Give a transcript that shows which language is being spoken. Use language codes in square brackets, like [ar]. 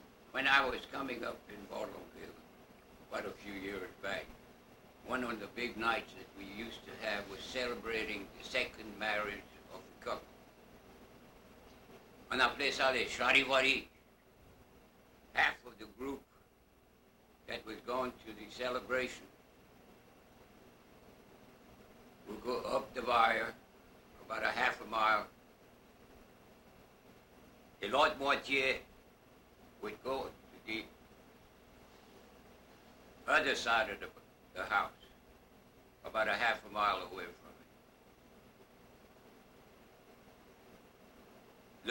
[en] When I was coming up in Bordelon, quite a few years back, one of the big nights that we used to have was celebrating the second marriage of the couple. [fr] On appelait ça les charivari. [en] Half of the group that was going to the celebration would go up the wire about a half a mile. [fr] Et l'autre moitié [en] would go to the other side of the house, about a half a mile away from it.